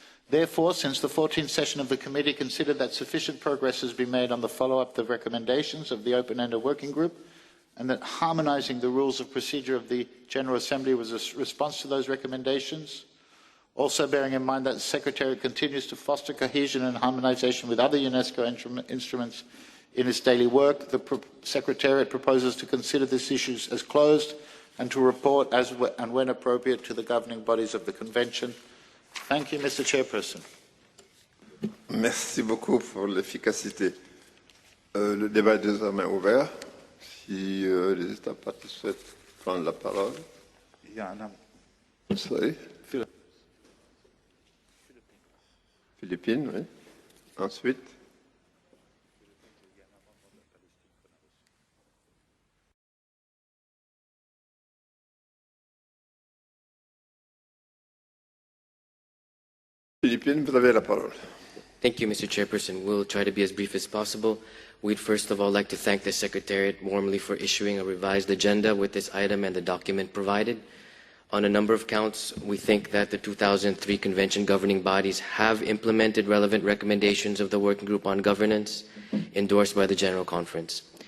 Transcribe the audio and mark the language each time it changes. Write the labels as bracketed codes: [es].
[en] Therefore, since the 14th session of the committee considered that sufficient progress has been made on the follow-up of the recommendations of the open-ended working group, and that harmonising the rules of procedure of the General Assembly was a response to those recommendations, also bearing in mind that the Secretariat continues to foster cohesion and harmonisation with other UNESCO instruments in its daily work, the Secretariat proposes to consider these issues as closed and to report as and when appropriate to the governing bodies of the Convention. Thank you, Mr. Chairperson. [fr] Merci beaucoup pour l'efficacité. Le débat est désormais ouvert. Si les États partis souhaitent prendre la parole. [en] Sorry. [fr] Philippines, oui. Ensuite. Philippine, vous avez la parole. [en] Thank you, Mr. Chairperson. We'll try to be as brief as possible. We'd first of all like to thank the Secretariat warmly for issuing a revised agenda with this item and the document provided. On a number of counts, we think that the 2003 Convention governing bodies have implemented relevant recommendations of the Working Group on Governance endorsed by the General Conference.